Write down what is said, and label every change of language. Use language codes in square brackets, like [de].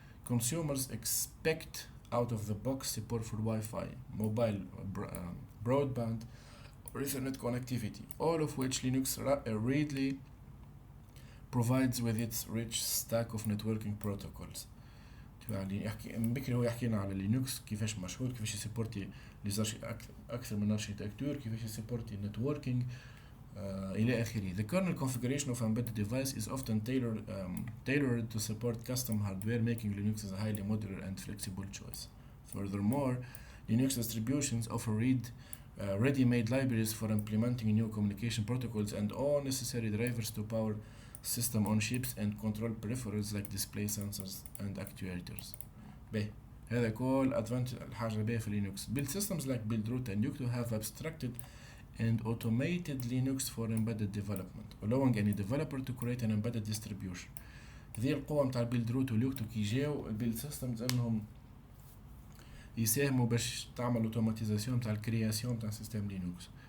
[en] Consumers expect out-of-the-box support for Wi-Fi, mobile broadband, or Ethernet connectivity, all of which Linux readily provides with its rich stack of networking protocols. [ar] يعني يحكي من بكري هو يحكينا على لينكس كيفاش مشهور، كيفاش يسبورتي أكثر من أرشيتكتور، كيفاش يسبورتي networking إلى آخره. [en] The kernel configuration of embedded device is often tailored to support custom hardware, making Linux a highly modular and flexible choice. Furthermore, Linux distributions offer ready-made libraries for implementing new communication protocols and all necessary drivers to power system on chips and control peripherals like display sensors and actuators. [ar] به هذا كل الحاجة به في Linux. [en] Build systems like Buildroot and Yocto have abstracted and automated Linux for embedded development, allowing any developer to create an embedded distribution. [ar] ذي القوة متاع Buildroot واليوكتو كي جاو البيلد سيستمز انهم يساهموا باش تعمل اوتوماتيزاسيون متاع الكرياسيون متاع سيستم لينوكس.